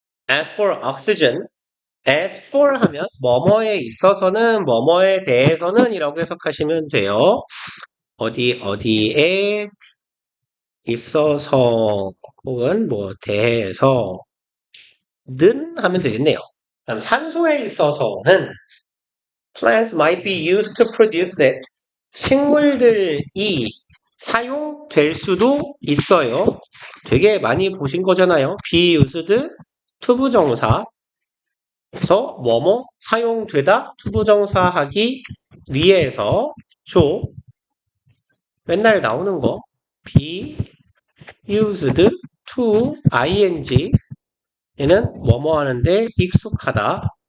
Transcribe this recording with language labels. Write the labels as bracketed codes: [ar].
[en] As for oxygen, [ko] as for 하면 뭐뭐에 있어서는 뭐뭐에 대해서는 이라고 해석하시면 돼요. 어디에 있어서 혹은 뭐 대해서 는 하면 되겠네요. 그럼 산소에 있어서는 [en] plants might be used to produce it. [ko] 식물들이 사용될 수도 있어요. 되게 많이 보신 거잖아요. be used 투부정사 그래서 뭐뭐 사용되다 투부정사 하기 위해서 조 맨날 나오는 거 be used to ing 얘는 뭐뭐 하는데 익숙하다.